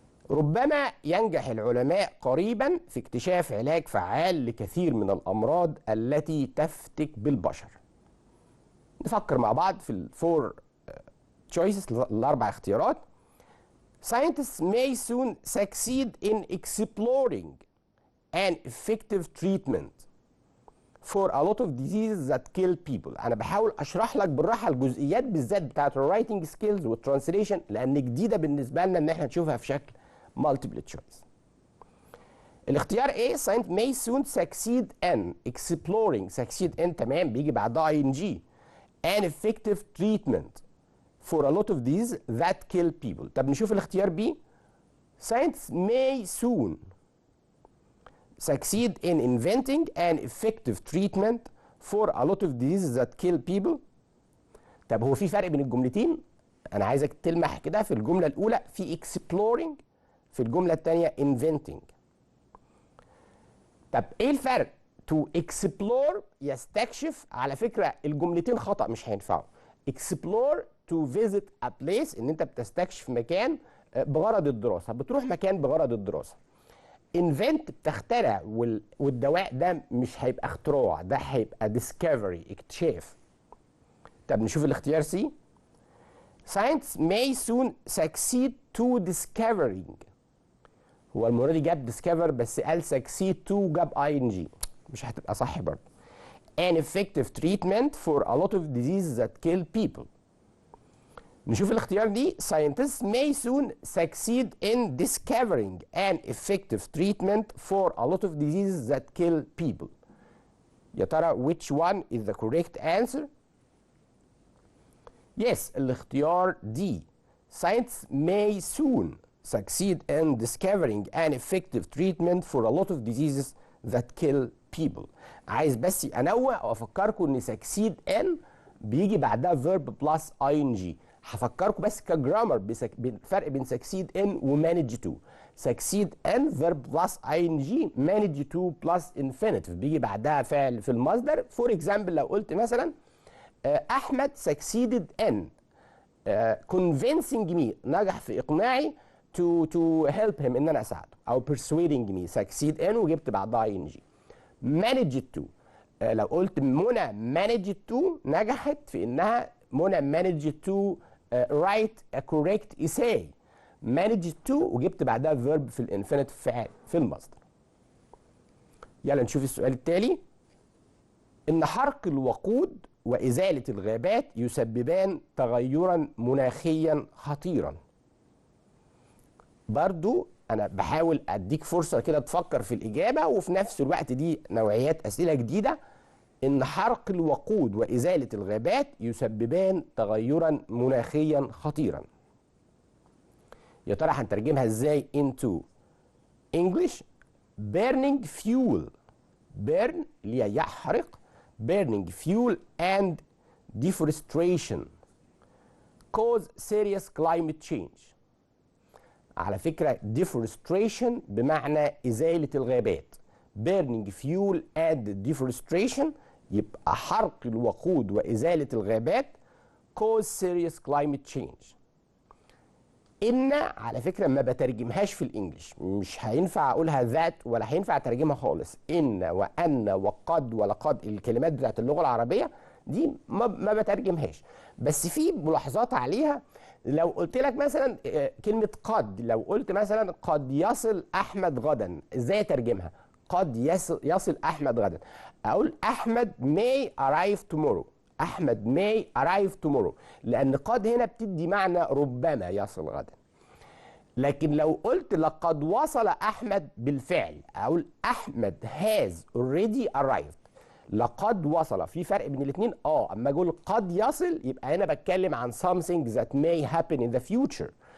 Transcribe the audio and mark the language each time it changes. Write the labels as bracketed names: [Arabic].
[Arabic] ربما ينجح العلماء قريبا في اكتشاف علاج فعال لكثير من الامراض التي تفتك بالبشر. نفكر مع بعض في الفور choices، الاربع اختيارات. [English] Scientists may soon succeed in exploring an effective treatment for a lot of diseases that kill people. [Arabic] انا بحاول اشرح لك بالراحه الجزئيات بالذات بتاعت الرايتنج سكيلز والترانسليشن، لان جديده بالنسبه لنا ان احنا نشوفها في شكل مالتيبل تشويس. [English] الاختيار A science may soon succeed in exploring، succeed in [Arabic] تمام بيجي بعدها [English] ing، an effective treatment for a lot of diseases that kill people. [Arabic] طب نشوف الاختيار [English] B science may soon succeed in inventing an effective treatment for a lot of diseases that kill people. [Arabic] طب هو في فرق بين الجملتين؟ انا عايزك تلمح كده. في الجمله الاولى في exploring، في الجمله الثانيه inventing. طب ايه الفرق؟ to explore يستكشف. على فكره الجملتين خطا، مش هينفعوا. [English] explore to visit a place، [Arabic] ان انت بتستكشف مكان بغرض الدراسه، بتروح مكان بغرض الدراسه. invent بتخترع، والدواء ده مش هيبقى اختراع، ده هيبقى discovery، اكتشاف. طب نشوف الاختيار سي [English] Science may soon succeed to discovering. [Arabic] هو المرة دي جاب discover بس قال succeed to جاب ing، مش هتبقى صح برضه. [English] An effective treatment for a lot of diseases that kill people. [Arabic] نشوف الاختيار دي. [English] Scientists may soon succeed in discovering an effective treatment for a lot of diseases that kill people. [Arabic] يا ترى [English] which one is the correct answer؟ Yes, الاختيار D. Science may soon succeed in discovering an effective treatment for a lot of diseases that kill people. [Arabic] عايز بس انوع وافكركم ان succeed in بيجي بعدها verb plus ing. هفكركم بس كجرامر بالفرق بين succeed in و manage to. [English] succeed in verb plus ing، manage to plus infinitive [Arabic] بيجي بعدها فعل في المصدر. [English] for example [Arabic] لو قلت مثلا [English] احمد succeeded in convincing me، [Arabic] نجح في اقناعي [English] to help him [Arabic] ان انا اساعده، [English] او persuading me succeed in [Arabic] وجبت بعدها [English] ing. manage to [Arabic] لو قلت [English] منى managed to [Arabic] نجحت في انها [English] منى managed to write a correct essay. [Arabic] managed to وجبت بعدها verb في الانفينيتيف فعل في المصدر. يلا نشوف السؤال التالي. ان حرق الوقود وازاله الغابات يسببان تغيرا مناخيا خطيرا. برضو انا بحاول اديك فرصه كده تفكر في الاجابه، وفي نفس الوقت دي نوعيات اسئله جديده. ان حرق الوقود وازاله الغابات يسببان تغيرا مناخيا خطيرا. يا ترى هنترجمها ازاي [English] into English؟ burning fuel، burn [Arabic] اللي هي يحرق، [English] burning fuel and deforestation cause serious climate change. [Arabic] على فكرة deforestation بمعنى إزالة الغابات. [English] burning fuel and deforestation [Arabic] يبقى حرق الوقود وإزالة الغابات [English] cause serious climate change. [Arabic] إن على فكرة ما بترجمهاش في الإنجليش، مش هينفع أقولها that ولا هينفع أترجمها خالص. إن وأن وقد ولقد الكلمات بتاعت اللغة العربية دي ما بترجمهاش، بس في ملاحظات عليها. لو قلت لك مثلا كلمة قد، لو قلت مثلا قد يصل أحمد غدا، إزاي أترجمها؟ قد يصل أحمد غدا. أقول [English] أحمد may arrive tomorrow. [Arabic] أحمد [English] may arrive tomorrow، [Arabic] لأن قد هنا بتدي معنى ربما يصل غدا. لكن لو قلت لقد وصل أحمد بالفعل، أقول أحمد [English] has already arrived. [Arabic] لقد وصل، في فرق بين الاثنين. اما اقول قد يصل يبقى هنا بتكلم عن [English] something that may happen in the future.